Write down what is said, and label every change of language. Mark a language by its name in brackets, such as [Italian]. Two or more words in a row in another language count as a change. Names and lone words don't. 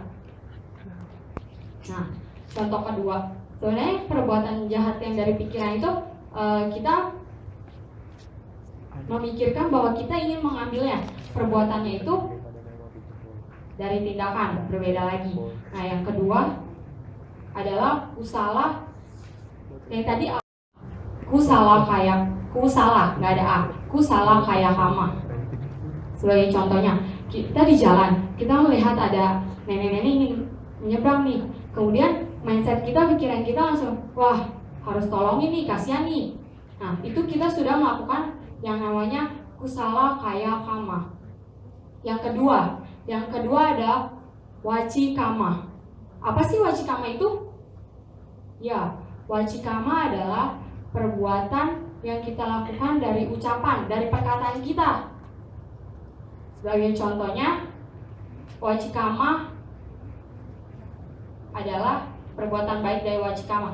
[Indonesian] Nah, contoh kedua, sebenarnya perbuatan jahat yang dari pikiran itu kita memikirkan bahwa kita ingin mengambilnya. Perbuatannya itu dari tindakan, berbeda lagi. Nah, yang kedua adalah kusala. Yang tadi kusala, nggak ada a. [Pali] Kusala kaya kama. [Indonesian] Sebagai contohnya, kita di jalan, kita melihat ada nenek-nenek ingin menyeberang nih. Kemudian mindset kita, pikiran kita langsung, wah harus tolongin nih, kasihan nih. Nah, itu kita sudah melakukan yang namanya [Pali] kusala kaya kama. [Indonesian] Yang kedua ada wacikama. Apa sih wacikama itu? Ya, wacikama adalah perbuatan yang kita lakukan dari ucapan, dari perkataan kita. Sebagai contohnya, wacikama adalah perbuatan baik dari wacikama.